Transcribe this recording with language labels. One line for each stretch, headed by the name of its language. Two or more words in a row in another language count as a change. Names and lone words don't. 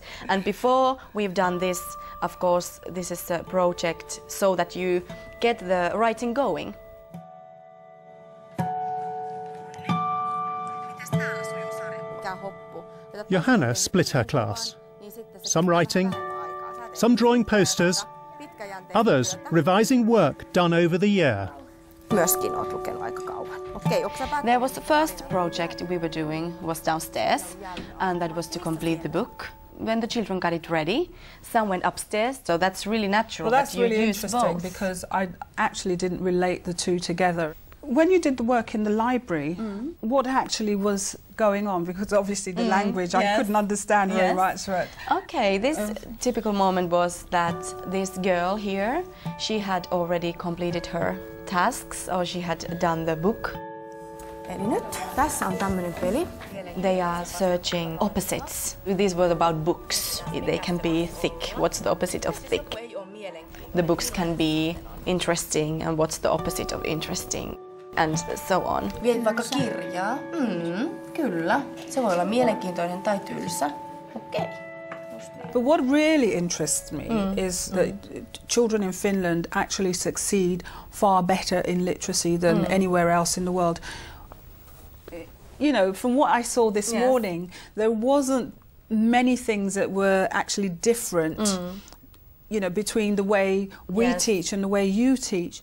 English: And before we've done this, of course, this is a project so that you get the writing going. Johanna split her class. Some writing, some drawing posters, others revising work done over the year.
Finnish: Myöskin olet lukenut aika kauan. Okei, onko sä päättänyt?
English: There was the first project we were doing was downstairs, and that was to complete the book. When the children got it ready, some went upstairs, so that's really natural. Well, that's that you really use interesting both. because I actually didn't relate the two together. When you did the work in the library, what actually was going on? Because obviously the language I couldn't understand very much. Right? Okay, this typical moment was that this girl here, she had already completed her tasks, or she had done the book.
Finnish: Eli nyt tässä on tämmöinen peli.
English: They are searching opposites. These were about books. They can be thick. What's the opposite of thick? The books can be interesting, and what's the opposite of interesting? And so on.
Finnish: Viet vaikka kirjaa. Kyllä. Se voi olla mielenkiintoinen tai tylsä. Okei.
English: But what really interests me is that children in Finland actually succeed far better in literacy than anywhere else in the world. You know, from what I saw this morning, there wasn't many things that were actually different, you know, between the way we teach and the way you teach.